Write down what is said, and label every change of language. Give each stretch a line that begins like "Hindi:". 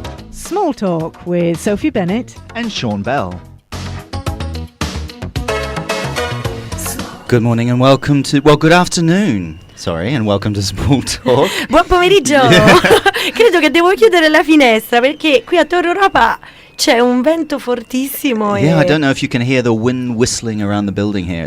English: Small Talk with Sophie Bennett and Sean Bell. Good morning and welcome to, good afternoon, and welcome to Small Talk.
Italian: Buon pomeriggio! Credo che devo chiudere la finestra perché qui a Torre Europa c'è un vento fortissimo.
English: Yeah, I don't know if you can hear the wind whistling around the building here.